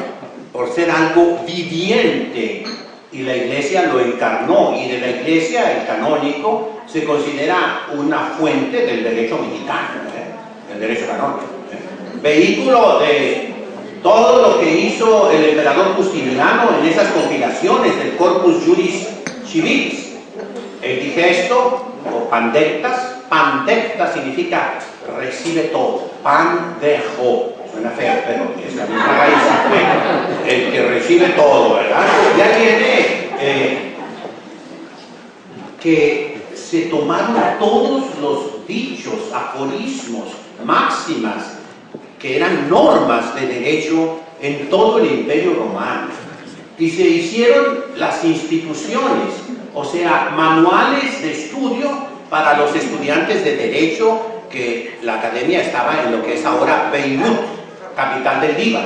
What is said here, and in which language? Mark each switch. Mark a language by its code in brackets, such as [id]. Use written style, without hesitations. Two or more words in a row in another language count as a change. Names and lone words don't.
[es] por ser algo viviente, y la Iglesia lo encarnó, y de la Iglesia el canónico se considera una fuente del derecho mexicano, el derecho canónico, vehículo de todo lo que hizo el emperador Justiniano en esas compilaciones del Corpus Juris Civilis, el digesto o pandectas. Pandecta significa recibe todo, pandejo, suena feo, pero es la misma raíz, el que recibe todo, ¿verdad? Ya tiene que se tomaron todos los dichos, aforismos, máximas, que eran normas de derecho en todo el Imperio Romano, y se hicieron las instituciones, o sea, manuales de estudio para los estudiantes de derecho, que la academia estaba en lo que es ahora Beirut, capital del Líbano.